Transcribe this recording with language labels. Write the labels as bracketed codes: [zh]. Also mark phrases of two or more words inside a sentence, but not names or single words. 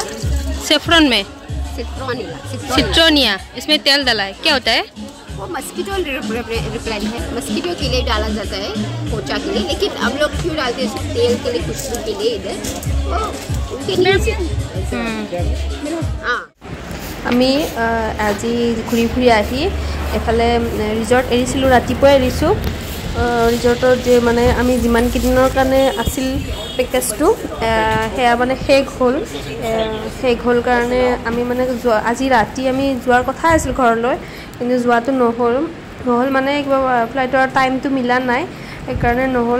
[hi] सेफ्रॉन में सिट्रोनिया. इसमें तेल डाला है. क्या होता है? वो [en] mosquito repellent [hi] है. मस्कीटो के लिए डाला जाता है, पोचा के लिए. लेकिन हम लोग क्यों डालते हैं तेल के लिए, खुशबू के लिए इधर उनके लिए. [as] আমি আজি ঘূৰি ফুৰি আহি এফালে ৰিজৰ্ট এৰিছিলোঁ. ৰাতিপুৱাই এৰিছোঁ. ৰিজৰ্টত যে মানে আমি যিমান কেইদিনৰ কাৰণে আছিল পেকেজটো সেয়া মানে শেষ হ'ল কাৰণে আমি মানে আজি ৰাতি আমি যোৱাৰ কথা আছিল ঘৰলৈ, কিন্তু যোৱাটো নহ'ল মানে কিবা ফ্লাইটৰ টাইমটো মিলা নাই, সেইকাৰণে নহ'ল.